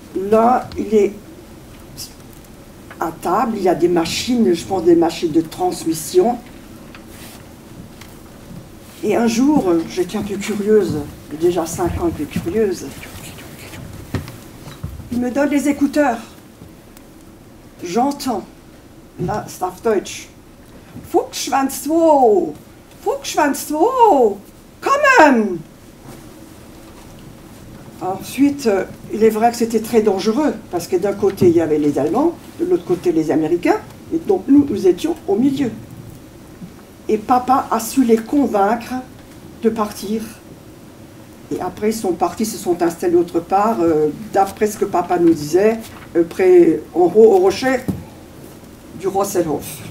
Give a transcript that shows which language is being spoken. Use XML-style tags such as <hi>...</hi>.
<fr>L'un, il est à table, il y a des machines, je pense des machines de transmission. Et un jour, j'étais un peu curieuse, déjà 5 ans un peu curieuse. Il me donne les écouteurs. J'entends, là, c'est</fr> <de>auf Deutsch. Fuchsschwanz 2, Fuchsschwanz 2, kommen!</de> <fr>Ensuite, il est vrai que c'était très dangereux, parce que d'un côté, il y avait les Allemands, de l'autre côté, les Américains, et donc nous étions au milieu. Et papa a su les convaincre de partir. Et après, ils sont partis, se sont installés autre part, d'après ce que papa nous disait, près, en haut, au rocher du Rosselhof.</fr>